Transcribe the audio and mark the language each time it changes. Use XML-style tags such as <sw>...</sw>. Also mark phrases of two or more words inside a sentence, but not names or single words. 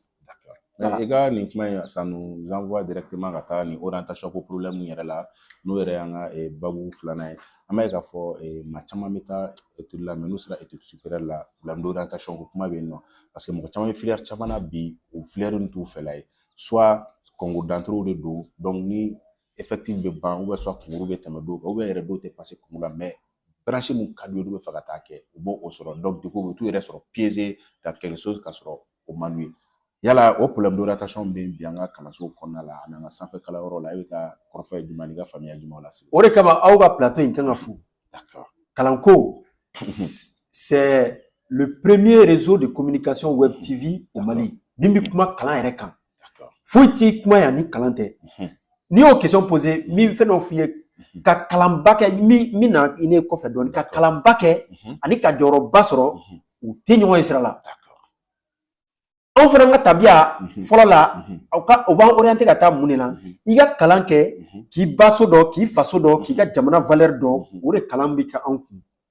<fr>Voilà. Et gars, ça nous envoie directement à</fr> <bm>ni orientation pour problème yɛrɛ la n'o yɛrɛ y'an ka babu filanan ye an b'a ye k'a fɔ maa caman bɛ taa étude la mais n'u sera</bm> <fr>étude supérieure</fr> <bm>la</bm> <fr>problème d'orientation</fr> <bm>ko kuma bɛ yen nɔ</bm> <fr>parce que</fr> <bm>mɔgɔ caman bɛ filière caman na bi o filière in t'u fɛla ye soit</bm> <fr>concours d'entrée</fr> <bm>de don donc ni effectif bɛ ban</bm> <fr>ou bien soit concours</fr> <bm>bɛ tɛmɛ dɔw kan</bm> <fr>ou bien</fr> <bm>yɛrɛ dɔw tɛ</bm> <fr>passer concours</fr> <bm>la mais branche mun ka di olu bɛ fɛ ka taa kɛ u b'o sɔrɔ donc</bm> <fr>du coup</fr> <bm>u bɛ t'u yɛrɛ sɔrɔ</bm> <fr>piégé dans quelque chose</fr> <bm>ka sɔrɔ o man d'u ye. Yala o</bm> <fr>problème d'orientation</fr> <bm>bɛ bi an ka kalanso kɔnɔna la ani an ka sanfɛ kalanyɔrɔ la e bɛ ka kɔrɔfɔ jumɛn ni ka faamuya jumɛn la. O de kama aw ka plateau in kan ka fu.</bm> <fr>D'accord. Kalanko c'est le premier réseau de communication web TV au Mali.</fr> <bm>Mimi kuma kalan yɛrɛ kan.</bm> <fr>D'accord.</fr> <bm>Foyi ti kuma ya ni kalan tɛ. Ni y'o</bm> <fr>question posé,</fr> <bm>min fɛn dɔ f'i ye ka kalanba kɛ min na i ne kɔfɛ dɔɔni ka kalanba kɛ ani ka jɔyɔrɔba sɔrɔ u tɛ ɲɔgɔn ye sira la. Anw fana ka tabiya fɔlɔ la o b'an orienté ka taa mun de la i ka kalan kɛ k'i ba so dɔn k'i faso dɔn k'i ka jamana valeur dɔn o de kalan bɛ kɛ anw kun.</bm>